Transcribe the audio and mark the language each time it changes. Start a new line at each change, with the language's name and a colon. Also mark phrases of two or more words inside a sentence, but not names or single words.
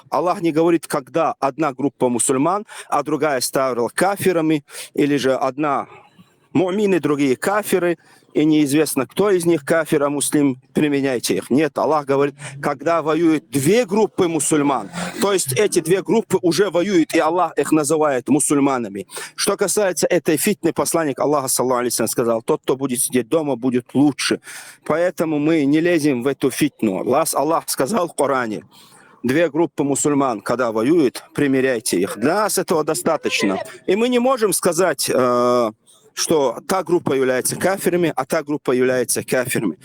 Russian: Аллах не говорит, когда одна группа мусульман, а другая стала кафирами, или же одна му'мины, другие кафиры, и неизвестно, кто из них кафир, а муслим, применяйте их. Нет, Аллах говорит, когда воюют две группы мусульман, то есть эти две группы уже воюют, и Аллах их называет мусульманами. Что касается этой фитны, посланник Аллаха,
Arabic: صلى الله عليه وسلم,
Russian: сказал, тот, кто будет сидеть дома, будет лучше. Поэтому мы не лезем в эту фитну. Аллах сказал в Коране, две группы мусульман, когда воюют, примиряйте их. Для нас этого достаточно. И мы не можем сказать, что та группа является кафирами, а та группа является кафирами.